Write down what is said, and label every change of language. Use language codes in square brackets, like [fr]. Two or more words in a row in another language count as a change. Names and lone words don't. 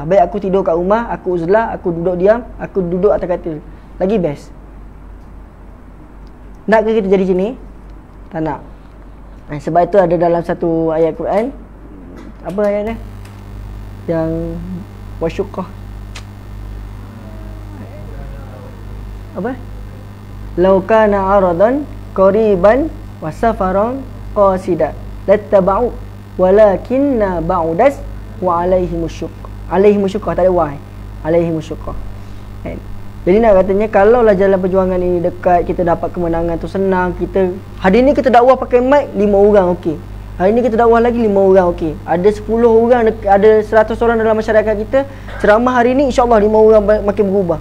[ms] Baik aku tidur kat rumah, aku uzlah, aku duduk diam, aku duduk atas katil, lagi best. Nak ke kita jadi macam ni? Tak nak. Sebab itu ada dalam satu ayat Quran, apa ayat dia? Yang wasyuqah, apa? [ar] لو كان عرضا قريبا وسفرا قاصدا لاتبعوا ولكن بعدت وا عليهم الشقة, [ms] tak ada wa, alaihimusyuqqah. Jadi nak katanya, kalaulah jalan perjuangan ini dekat, kita dapat kemenangan tu senang, kita hari ni kita dakwah pakai mic 5 orang okey, hari ni kita dakwah lagi 5 orang okey, ada 10 orang, ada 100 orang dalam masyarakat kita, ceramah hari ni [ar] إن شاء الله [ms] 5 orang makin berubah.